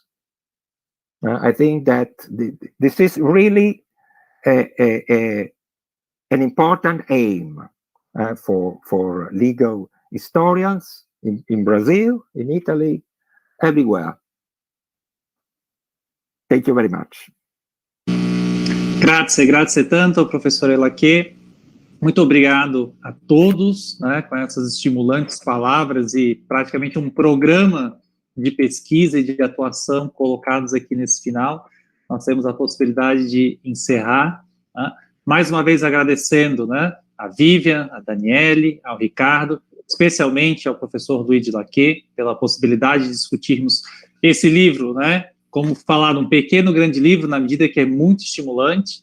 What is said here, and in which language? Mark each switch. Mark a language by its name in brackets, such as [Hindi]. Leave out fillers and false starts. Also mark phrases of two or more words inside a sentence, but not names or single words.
[English] I think that this is really an important aim for legal historians in Brazil, in Italy, everywhere. Thank you very much. [Italian] Grazie tanto, professor Lacchè. [Portuguese] Muito obrigado a todos, né, com essas estimulantes palavras e praticamente um programa de pesquisa e de atuação colocados aqui nesse final. Nós temos a possibilidade de encerrar, né, mais uma vez agradecendo, né, a Vivian, a Daniele, ao Ricardo, especialmente ao professor Luigi Lacchè, pela possibilidade de discutirmos esse livro, né, como falar um pequeno grande livro, na medida que é muito estimulante.